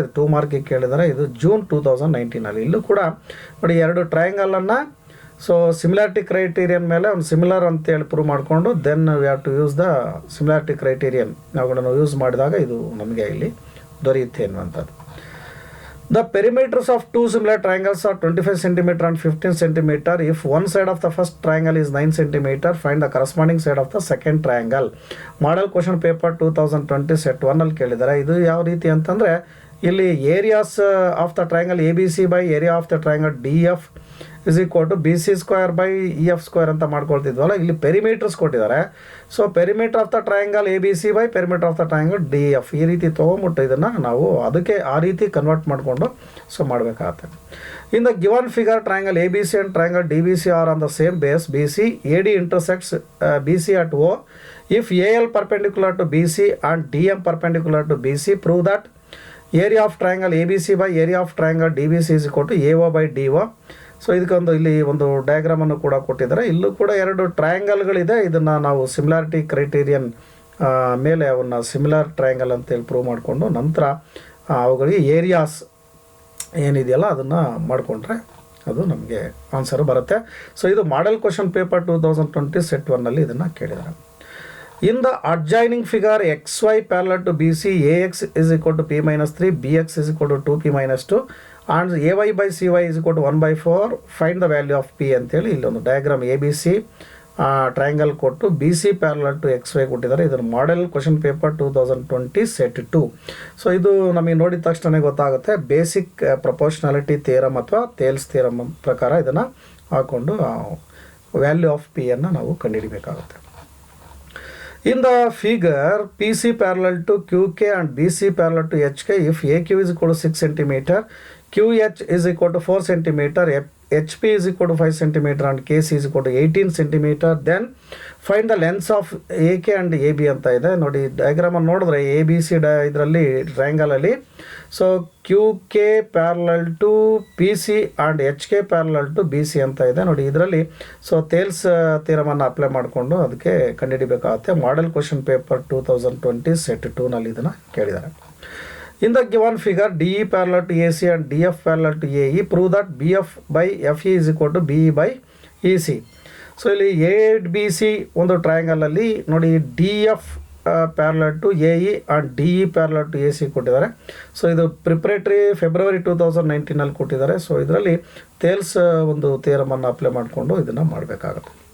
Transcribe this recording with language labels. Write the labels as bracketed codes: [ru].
[kn] ಇದು 2 ಮಾರ್ಕಿಗೆ ಕೇಳಿದ್ದಾರೆ. ಇದು ಜೂನ್ 2019. ಇಲ್ಲೂ ಕೂಡ ನೋಡಿ 2 ಟ್ರಯಾಂಗಲನ್ನು ಸೊ ಸಿಮಿಲಾರಿಟಿ ಕ್ರೈಟೀರಿಯನ್ ಮೇಲೆ ಒಂದು ಸಿಮಿಲರ್ ಅಂತೇಳಿ ಪ್ರೂವ್ ಮಾಡಿಕೊಂಡು [en] then we have to use the similarity criterion [kn] ನಾವುಗಳನ್ನು use ಮಾಡಿದಾಗ ಇದು ನಮಗೆ ಇಲ್ಲಿ ದೊರೆಯುತ್ತೆ ಅನ್ನುವಂಥದ್ದು. [en] The perimeters of 2 similar triangles are 25 centimeter and 15 centimeter. If one side of the first triangle is 9 centimeter, find the corresponding side of the second triangle. [kn] Model question paper 2020 set 1 ಅಲ್ಲಿ ಕೇಳಿದ್ದಾರೆ. ಇದು ಯಾವ ರೀತಿ ಅಂತಂದರೆ ಇಲ್ಲಿ [en] areas of the triangle A B C by area of the triangle D F is equal to B C square by E F square [kn] ಅಂತ ಮಾಡ್ಕೊಳ್ತಿದ್ವಲ್ಲ, ಇಲ್ಲಿ perimeters ಕೊಟ್ಟಿದ್ದಾರೆ. So [en] perimeter of the triangle A B C by perimeter of the triangle D F [kn] ಈ ರೀತಿ ತೊಗೊಂಬಿಟ್ಟು ಇದನ್ನು ನಾವು ಅದಕ್ಕೆ ಆ ರೀತಿ ಕನ್ವರ್ಟ್ ಮಾಡಿಕೊಂಡು ಸೊ ಮಾಡಬೇಕಾಗತ್ತೆ. [en] In the given figure triangle A B C and triangle D B C are on the same base B C A D intersects B C at O. If A L perpendicular to B C and D M perpendicular to B C prove that area of triangle A B C by area of triangle D B C is equal to A O by D O. [kn] So ಇದಕ್ಕೊಂದು ಇಲ್ಲಿ ಒಂದು ಡಯಾಗ್ರಾಮನ್ನು ಕೂಡ ಕೊಟ್ಟಿದ್ದಾರೆ. ಇಲ್ಲೂ ಕೂಡ 2 ಟ್ರಯಾಂಗಲ್ಗಳಿದೆ. ಇದನ್ನು ನಾವು similarity criterion ಮೇಲೆ ಅವನ್ನ ಸಿಮಿಲರ್ ಟ್ರಯಾಂಗಲ್ ಅಂತೇಳಿ ಪ್ರೂವ್ ಮಾಡಿಕೊಂಡು ನಂತರ ಅವುಗಳಿಗೆ ಏರಿಯಾಸ್ ಏನಿದೆಯಲ್ಲ ಅದನ್ನು ಮಾಡಿಕೊಂಡ್ರೆ ಅದು ನಮಗೆ ಆನ್ಸರು ಬರುತ್ತೆ. ಸೊ ಇದು ಮಾಡೆಲ್ ಕ್ವಶನ್ ಪೇಪರ್ 2020 ಸೆಟ್ 1 ಇದನ್ನು ಕೇಳಿದ್ದಾರೆ. [en] In the adjoining figure xy parallel to BC, AX is equal to P minus 3, BX is equal to 2P minus 2 and AY by CY is equal to 1 by 4. Find the value of P [kn] ಅಂತೇಳಿ ಇಲ್ಲೊಂದು diagram A B C triangle ಕೊಟ್ಟು B C parallel to X Y ಕೊಟ್ಟಿದ್ದಾರೆ. ಇದನ್ನು model question paper 2020 set 2. So ಇದು ನಮಗೆ ನೋಡಿದ ತಕ್ಷಣ ಗೊತ್ತಾಗುತ್ತೆ ಬೇಸಿಕ್ ಪ್ರಪೋರ್ಷನಾಲಿಟಿ ಥಿಯರಮ್ ಅಥವಾ ಥೇಲ್ಸ್ ಥಿಯರಮ್ ಪ್ರಕಾರ ಇದನ್ನು ಹಾಕ್ಕೊಂಡು ವ್ಯಾಲ್ಯೂ ಆಫ್ ಪಿ ಅನ್ನು ನಾವು ಕಂಡುಹಿಡಿಬೇಕಾಗುತ್ತೆ. [en] In the figure, PC parallel to QK and BC parallel to HK, if AQ is equal to 6 cm, QH is equal to 4 cm, HP is equal to 5 cm and KC is equal to 18 cm, then find the lengths of AK and AB ಅಂತ ಇದೆ. [kn] ನೋಡಿ ಡಯಾಗ್ರಾಮನ್ನು ನೋಡಿದ್ರೆ A B C ಇದರಲ್ಲಿ ಟ್ರಯಾಂಗಲಲ್ಲಿ so [en] Q K parallel to P C and H K parallel to B C [kn] ಅಂತ ಇದೆ. ನೋಡಿ ಇದರಲ್ಲಿ so Thales ಥಿಯರಮನ್ನು apply ಮಾಡಿಕೊಂಡು ಅದಕ್ಕೆ ಕಂಡುಹಿಡಿಬೇಕಾಗುತ್ತೆ. ಮಾಡೆಲ್ ಕ್ವಶನ್ ಪೇಪರ್ 2020 ಸೆಟ್ 2 ಇದನ್ನು ಕೇಳಿದ್ದಾರೆ. [en] In the given figure, DE parallel to AC and DF parallel to AE, prove that BF by FE is equal to BE by EC. [kn] So ಇಲ್ಲಿ A B C ಒಂದು ಟ್ರಯಾಂಗಲಲ್ಲಿ ನೋಡಿ D F parallel to A E and D E parallel to A C ಕೊಟ್ಟಿದ್ದಾರೆ. So ಇದು preparatory February 2019 ಕೊಟ್ಟಿದ್ದಾರೆ. So ಇದರಲ್ಲಿ Thales ಒಂದು ಥಿಯರಮನ್ನು apply ಮಾಡಿಕೊಂಡು ಇದನ್ನು ಮಾಡಬೇಕಾಗುತ್ತೆ.